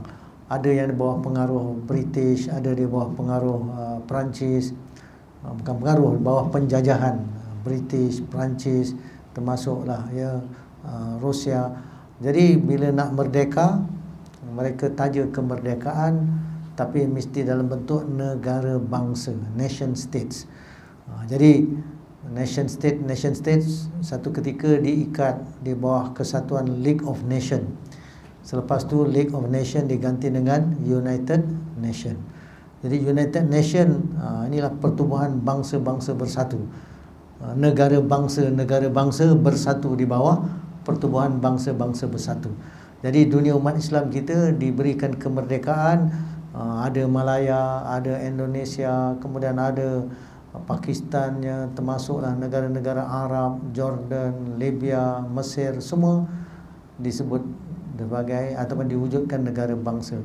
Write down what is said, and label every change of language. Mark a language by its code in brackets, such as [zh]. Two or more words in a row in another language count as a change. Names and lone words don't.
[ms] Ada yang di bawah pengaruh British, ada di bawah pengaruh Perancis, bukan pengaruh, di bawah penjajahan British, Perancis, termasuklah, ya, Rusia. Jadi bila nak merdeka, mereka taja kemerdekaan tapi mesti dalam bentuk negara bangsa, [en] nation states. [ms] Jadi [en] nation states [ms] satu ketika diikat di bawah kesatuan League of Nations. Selepas tu League of Nations diganti dengan United Nation. Jadi United Nation inilah pertubuhan bangsa-bangsa bersatu. Negara bangsa bersatu di bawah pertubuhan bangsa-bangsa bersatu. Jadi dunia umat Islam kita diberikan kemerdekaan, ada Malaya, ada Indonesia, kemudian ada Pakistannya, termasuklah negara-negara Arab, Jordan, Libya, Mesir, semua disebut sebagai ataupun diwujudkan negara bangsa.